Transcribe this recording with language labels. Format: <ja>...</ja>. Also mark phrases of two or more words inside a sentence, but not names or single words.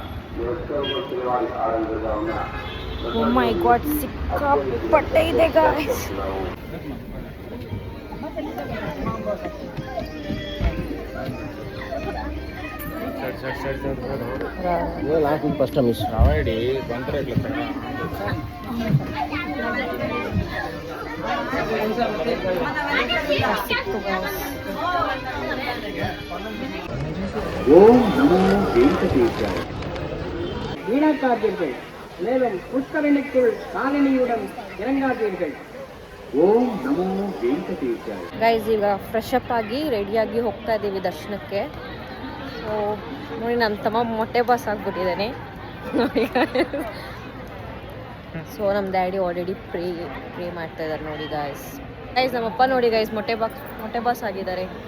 <en>Oh my God,</en> <kn>ಸಿಕ್ಕಾಪಟ್ಟೆ ಇದೆ ಗಾಯ್ಸ್. ಫಸ್ಟ್ ಮಿಸ್ ಅವಾಯ್ಡಿ ಬಂದ್ರೆ</kn> <sa>ॐ नमो वेङ्कटेशाय.</sa> <ta>வீணாக்காதீர்கள், மேலும் புஷ்கரணிக்குள் காலணியுடன் இறங்காதீர்கள்.</ta> <sa>ಓಂ ನಮೋ ವೆಂಕಟೇಶಾಯ.</sa> <kn>ಗೈಸ್ ಈಗ</kn> <en>fresh up</en> <kn>ಆಗಿ ರೆಡಿಯಾಗಿ ಹೋಗ್ತಾ ಇದ್ದೀವಿ ದರ್ಶನಕ್ಕೆ. ಸೊ ನೋಡಿ ನನ್ನ ತಮ್ಮ ಮೊಟ್ಟೆ ಬಾಸ್ ಆಗಿಬಿಟ್ಟಿದ್ದಾನೆ ನೋಡಿ. ಸೊ ನಮ್ಮ ಡ್ಯಾಡಿ</kn> <en>already pray</en> <kn>ಮಾಡ್ತಾ ಇದ್ದಾರೆ ನೋಡಿ ಗೈಸ್. ನಮ್ಮಪ್ಪ ನೋಡಿ ಗೈಸ್ ಮೊಟ್ಟೆ ಬಾಸ್ ಆಗಿದ್ದಾರೆ.</kn>